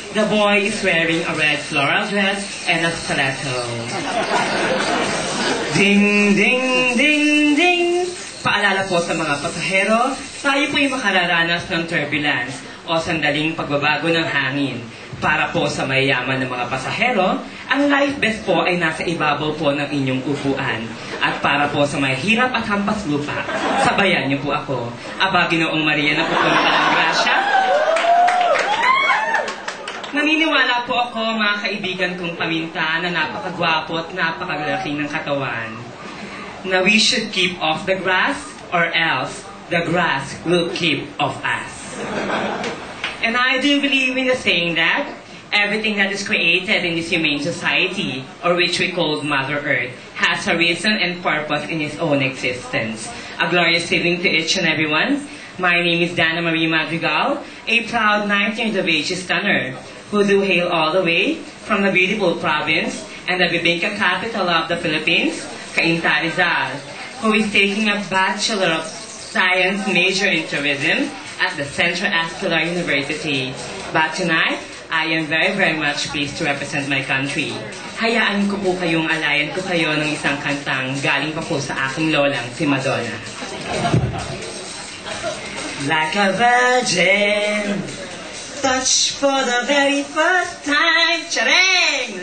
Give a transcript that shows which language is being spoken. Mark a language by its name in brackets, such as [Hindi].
[English] The boy is wearing a red floral dress and a stiletto. Ding, ding, ding, ding. [Filipino] Paalala po sa mga pasahero, tayo po'y makararanas ng turbulence o sandaling pagbabago ng hangin. Para po sa mayayaman ng mga pasahero, ang life vest po ay nasa ibabaw po ng inyong upuan. At para po sa mahirap at hampas lupa, sabayan niyo po ako. Aba, Ginoong Maria na pupunta ng grasya. Naniniwala po ako, mga kaibigan kong paminta, na napakagwapo at napakagalaking ng katawan. [English] Now we should keep off the grass, or else the grass will keep off us. And I do believe in the saying that everything that is created in this humane society, or which we call Mother Earth, has a reason and purpose in its own existence. A glorious evening to each and everyone. My name is Dana Marie Madrigal, a proud 19 years of age stunner, who do hail all the way from the beautiful province and the Bibingka capital of the Philippines, Cainta Rizal, who is taking a Bachelor of Science major in tourism at the Central Escolar University. But tonight, I am very, very much pleased to represent my country. [Filipino] Hayaan ko po kayong alayan ko kayo ng isang kantang galing pa po sa aking lolang si Madonna. [English] Like a virgin, touch for the very first time, charang!